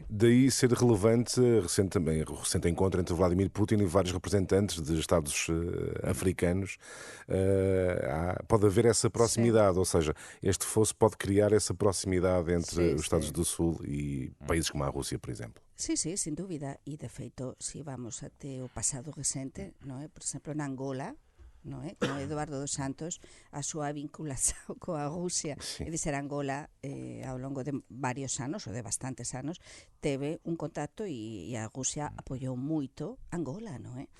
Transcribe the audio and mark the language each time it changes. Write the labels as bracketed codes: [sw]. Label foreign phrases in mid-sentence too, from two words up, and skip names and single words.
[pt] Daí ser relevante o recente encontro entre Vladimir Putin e vários representantes de Estados africanos. Pode haver essa proximidade, ou seja, este fosso pode criar essa proximidade entre os Estados do Sul e países como a Rússia, por exemplo. [gl] Sí, sin dúvida. E, de feito, se vamos até o pasado recente, non é? Por exemplo, na Angola, non é? Con Eduardo dos Santos, a súa vinculación coa Rusia, [pt] é dizer, [gl] Angola, ao longo de varios anos, ou de bastantes anos, teve un contacto e a Rusia apoiou moito Angola, non é?